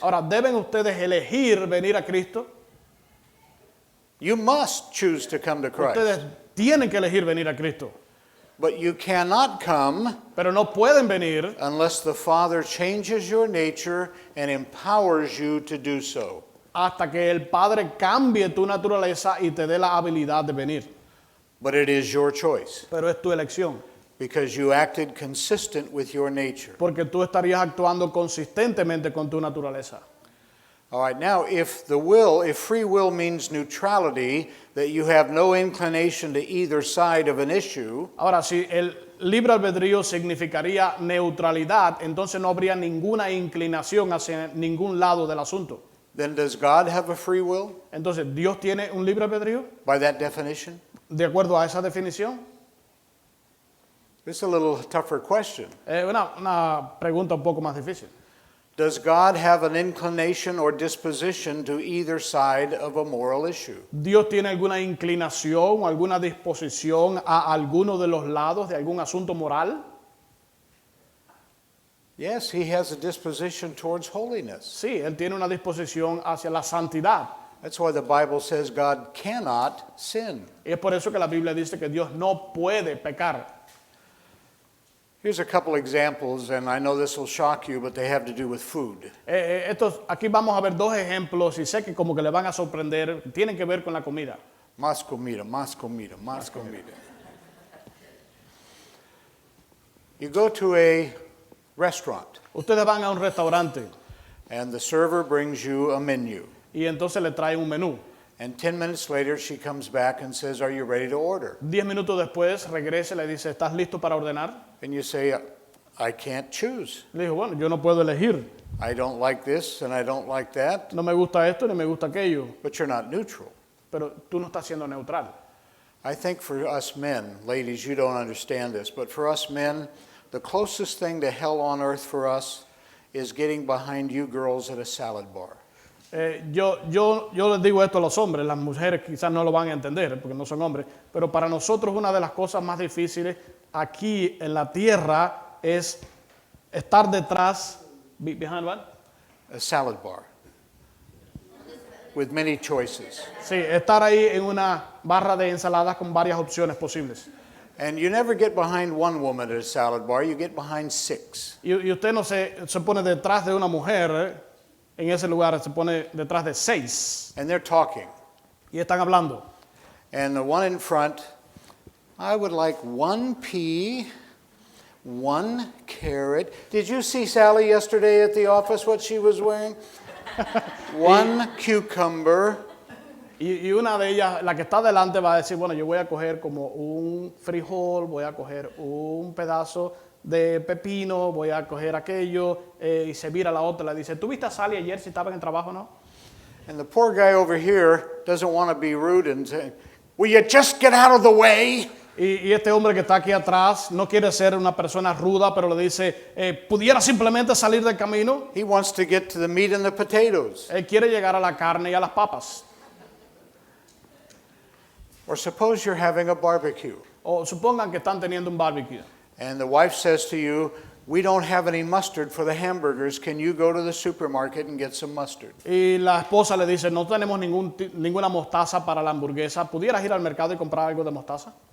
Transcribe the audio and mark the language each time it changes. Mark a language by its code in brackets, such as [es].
[es] Ahora, ¿deben ustedes elegir venir a Cristo? [en] You must choose to come to Christ. [es] Ustedes tienen que elegir venir a Cristo, [en] But you cannot come [es] pero no pueden venir [en] unless the Father changes your nature and empowers you to do so. [es] hasta que el Padre cambie tu naturaleza y te dé la habilidad de venir. [en] But it is your choice [es] Pero es tu elección, [en] because you acted consistent with your nature. [es] porque tú estarías actuando consistentemente con tu naturaleza. [en] All right, now if free will means neutrality, that you have no inclination to either side of an issue, [es] Ahora, si el libre albedrío significaría neutralidad, entonces no habría ninguna inclinación hacia ningún lado del asunto. [en] then does God have a free will [es] Entonces, ¿Dios tiene un libre albedrío? [en] by that definition? [es] De acuerdo a esa definición. [en] It's a little tougher question. [es] Es una pregunta un poco más difícil. [en] Does God have an inclination or disposition to either side of a moral issue? [es] ¿Dios tiene alguna inclinación o alguna disposición a alguno de los lados de algún asunto moral? [en] Yes, he has a disposition towards holiness. [es] Sí, Él tiene una disposición hacia la santidad. [en] That's why the Bible says God cannot sin. [es] Y es por eso que la Biblia dice que Dios no puede pecar. [en] Here's a couple examples, and I know this will shock you, but they have to do with food. [es] Aquí vamos a ver dos ejemplos y sé que como que le van a sorprender, tienen que ver con la comida. Más comida, más comida, más comida. [en] You go to a restaurant, [es] Ustedes van a un restaurante [en] and the server brings you a menu. [es] y entonces le traen un menú. [en] And 10 minutes later, she comes back and says, "Are you ready to order?" [es] 10 minutos después regresa y le dice, ¿estás listo para ordenar? [en] And you say, "I can't choose. [es] Le dijo, bueno, yo no puedo elegir. [en] I don't like this and I don't like that." [es] No me gusta esto ni me gusta aquello. [en] But you're not neutral. [es] Pero tú no estás siendo neutral. [en] I think for us men, ladies, you don't understand this, but for us men, the closest thing to hell on earth for us is getting behind you girls at a salad bar. [es] Yo les digo esto a los hombres, las mujeres quizás no lo van a entender porque no son hombres, pero para nosotros una de las cosas más difíciles aquí en la tierra es estar detrás, [en] behind what? A salad bar with many choices. [es] Sí, estar ahí en una barra de ensaladas con varias opciones posibles. [en] And you never get behind one woman at a salad bar, you get behind 6. [es] Y usted no se pone detrás de una mujer, en ese lugar se pone detrás de 6 [en] And they're talking. [es] y están hablando. [en] And the one in front, "I would like 1 pea, 1 carrot. Did you see Sally yesterday at the office, what she was wearing? 1 cucumber. [es] Y una de ellas, la que está delante, va a decir, bueno, yo voy a coger como un frijol, voy a coger un pedazo de pepino, voy a coger aquello, y se vira la otra, le dice, ¿tú viste a Sally ayer si estaba en el trabajo o no? [en] And the poor guy over here doesn't want to be rude and say, "Will you just get out of the way?" [es] Y este hombre que está aquí atrás no quiere ser una persona ruda, pero le dice, ¿pudiera simplemente salir del camino? [en] He wants to get to the meat and the potatoes. [es] Él quiere llegar a la carne y a las papas. [en] Or suppose you're having a barbecue [es] O supongan que están teniendo un barbecue. [en] and the wife says to you, "We don't have any mustard for the hamburgers. Can you go to the supermarket and get some mustard?" [es] Y la esposa le dice, no tenemos ninguna mostaza para la hamburguesa. ¿Pudieras ir al mercado y comprar algo de mostaza?